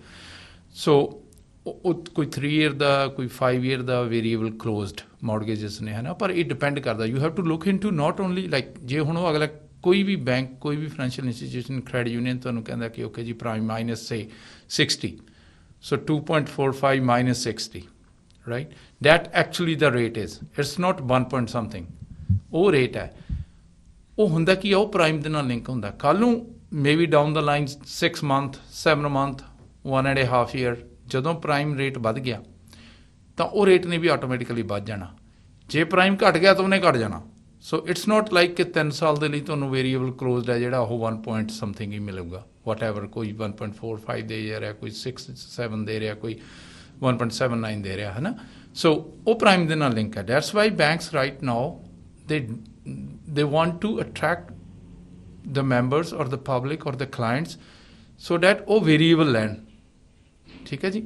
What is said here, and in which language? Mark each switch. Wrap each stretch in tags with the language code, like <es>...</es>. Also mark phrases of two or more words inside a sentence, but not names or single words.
<pa>ਸੋ ਕੋਈ 3 ਈਅਰ ਦਾ, ਕੋਈ 5 ਈਅਰ ਦਾ</pa> <en>variable closed mortgages</en> <pa>ਨੇ, ਹੈ ਨਾ। ਪਰ ਇਹ ਡਿਪੈਂਡ ਕਰਦਾ,</pa> <en>you have to look into not only like</en> <pa>ਜੇ ਹੁਣ ਉਹ ਅਗਲਾ ਕੋਈ ਵੀ ਬੈਂਕ, ਕੋਈ ਵੀ</pa> <en>financial institution, credit union</en> <pa>ਤੁਹਾਨੂੰ ਕਹਿੰਦਾ ਕਿ ਓਕੇ ਜੀ ਪ੍ਰਾਈਮ -60, ਸੋ 2.45 -60,</pa> <en>right, that actually the rate is, it's not 1 point something,</en> <pa>ਉਹ ਰੇਟ ਹੈ। ਉਹ ਹੁੰਦਾ ਕੀ ਆ, ਉਹ ਪ੍ਰਾਈਮ ਦੇ ਨਾਲ ਲਿੰਕ ਹੁੰਦਾ। ਕੱਲ੍ਹ ਨੂੰ ਮੇਬੀ</pa> <en>down the line</en> <pa>6 ਮੰਥ, 7 ਮੰਥ, 1.5 ਈਅਰ ਜਦੋਂ</pa> <en>prime rate</en> <pa>ਵੱਧ ਗਿਆ ਤਾਂ ਉਹ ਰੇਟ ਨੇ ਵੀ ਆਟੋਮੈਟਿਕਲੀ ਵੱਧ ਜਾਣਾ। ਜੇ ਪ੍ਰਾਈਮ ਘਟ ਗਿਆ ਤਾਂ ਉਹਨੇ ਘਟ ਜਾਣਾ।</pa> <en>so it's not like</en> <pa>ਕਿ 3 ਸਾਲ ਦੇ ਲਈ ਤੁਹਾਨੂੰ</pa> <en>variable closed</en> <pa>ਹੈ ਜਿਹੜਾ ਉਹ</pa> <en>1 point something</en> <pa>ਹੀ ਮਿਲੂਗਾ, ਵਾਟਐਵਰ। ਕੋਈ 1.45 ਦੇ ਰਿਹਾ, ਕੋਈ 6-7 ਦੇ ਰਿਹਾ, ਕੋਈ 1.79 ਦੇ ਰਿਹਾ, ਹੈ ਨਾ। ਸੋ ਉਹ ਪ੍ਰਾਈਮ ਦੇ ਨਾਲ ਲਿੰਕ ਹੈ।</pa> <en>that's why banks right now they want to attract the members or the public or the clients so that</en> <pa>ਉਹ ਵੇਰੀਏਬਲ ਲੈਣ, ਠੀਕ ਹੈ ਜੀ।</pa>